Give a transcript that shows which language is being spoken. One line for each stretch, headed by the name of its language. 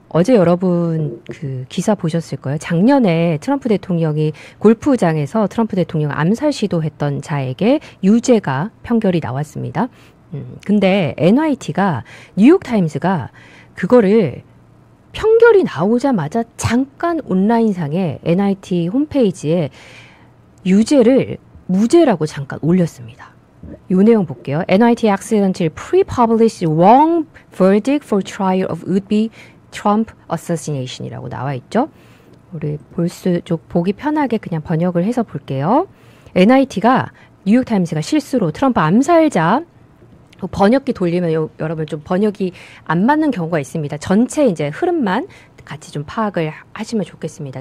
Korean: 어제 여러분 그 기사 보셨을 거예요. 작년에 트럼프 대통령이 골프장에서 트럼프 대통령 암살 시도했던 자에게 유죄가 판결이 나왔습니다. 근데 NYT가 뉴욕타임스가 그거를 판결이 나오자마자 잠깐 온라인상에 NYT 홈페이지에 유죄를 무죄라고 잠깐 올렸습니다. 이 내용 볼게요.
English: NYT accidentally pre-published wrong verdict for trial of would-be Trump assassination이라고
Korean: 나와 있죠. 우리 보기 편하게 그냥 번역을 해서 볼게요. NYT가 뉴욕타임스가 실수로 트럼프 암살자 번역기 돌리면 여러분 좀 번역이 안 맞는 경우가 있습니다. 전체 이제 흐름만 같이 좀 파악을 하시면 좋겠습니다.